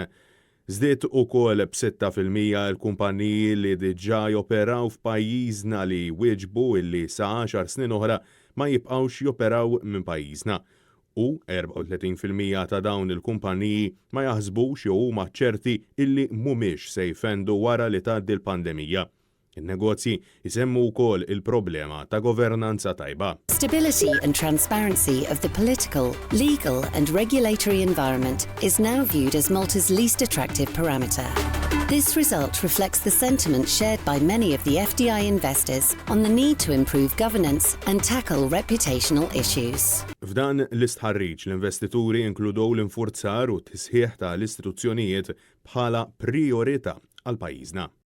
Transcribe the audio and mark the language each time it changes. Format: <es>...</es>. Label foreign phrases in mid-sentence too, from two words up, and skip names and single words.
<mt>Żdied ukoll b'6% l-kumpaniji li diġà joperaw f'pajjiżna li wieġbu illi sa 10 snin oħra ma jibqgħux joperaw minn pajjiżna. U 34% ta' dawn il-kumpaniji ma jaħsbux jew huma ċerti illi mhumiex se jfendu wara li tgħaddi l-pandemija. In-negozji isemmu wkoll il-problema ta' governanza tajba.</mt> <en>Stability and transparency of the political, legal and regulatory environment is now viewed as Malta's least attractive parameter. This result reflects the sentiment shared by many of the FDI investors on the need to improve governance and tackle reputational issues.</en> <mt>F'dan l-istħarriġ l-investituri inkludew l-infurzar u t-tisħiħ ta' l-istituzzjonijiet bħala priorità għal pajjiżna.</mt>